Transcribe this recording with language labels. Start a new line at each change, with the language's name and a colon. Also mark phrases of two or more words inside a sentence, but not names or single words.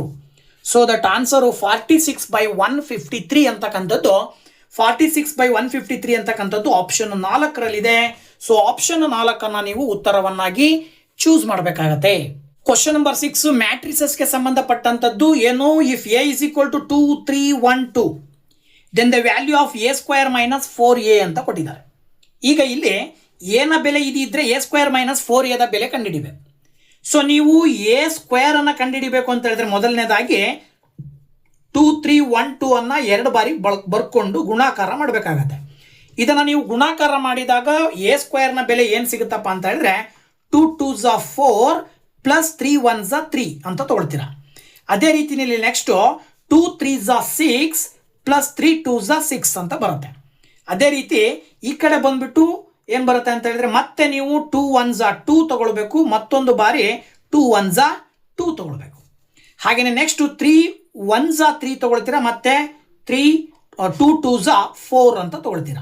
English: so that answer
Kannada: 46/153 ಅಂತಕ್ಕಂಥದ್ದು 46/153 ಅಂತಕ್ಕಂಥದ್ದು ಆಪ್ಷನ್ 4ರಲ್ಲಿದೆ.
English: so option
Kannada: 4ಅನ್ನು ನೀವು ಉತ್ತರವನ್ನಾಗಿ ಚೂಸ್ ಮಾಡಬೇಕಾಗತ್ತೆ.
English: question number
Kannada: 6 ಮ್ಯಾಟ್ರಿಸಸ್ಗೆ ಸಂಬಂಧಪಟ್ಟಂಥದ್ದು ಏನು,
English: If A = 2 3 1 2 then the value of A² - 4A
Kannada: ಅಂತ ಕೊಟ್ಟಿದ್ದಾರೆ. ಈಗ ಇಲ್ಲಿ ಎನ ಬೆಲೆ ಇದಿದ್ರೆ A² - 4A ಬೆಲೆ ಕಂಡುಹಿಡಿಬೇಕು. ಸೊ ನೀವು A² ಅನ್ನು ಕಂಡುಹಿಡಿಬೇಕು ಅಂತ ಹೇಳಿದ್ರೆ ಮೊದಲನೇದಾಗಿ 2 3 1 2 ಅನ್ನು 2 ಬಾರಿ ಬರ್ಕೊಂಡು ಗುಣಾಕಾರ ಮಾಡಬೇಕಾಗತ್ತೆ. ಇದನ್ನು ನೀವು ಗುಣಾಕಾರ ಮಾಡಿದಾಗ A² ಬೆಲೆ ಏನು ಸಿಗುತ್ತಪ್ಪ ಅಂತ ಹೇಳಿದ್ರೆ
English: 2 2s are 4 + 3 1s are 3
Kannada: ಅಂತ ತಗೊಳ್ತೀರಾ. ಅದೇ ರೀತಿಯಲ್ಲಿ ನೆಕ್ಸ್ಟು
English: 2 3s are 6 + 3 2s are 6
Kannada: ಅಂತ ಬರುತ್ತೆ. ಅದೇ ರೀತಿ ಈ ಕಡೆ ಬಂದ್ಬಿಟ್ಟು ಏನು ಬರುತ್ತೆ ಅಂತ ಹೇಳಿದ್ರೆ ಮತ್ತೆ ನೀವು
English: 2 1s are 2
Kannada: ತಗೊಳ್ಬೇಕು, ಮತ್ತೊಂದು ಬಾರಿ
English: 2 1s are 2
Kannada: ತಗೊಳ್ಬೇಕು. ಹಾಗೆಯೇ ನೆಕ್ಸ್ಟು
English: 3 1s are 3
Kannada: ತಗೊಳ್ತೀರಾ, ಮತ್ತೆ
English: 2 2s are 4
Kannada: ಅಂತ ತಗೊಳ್ತೀರಾ.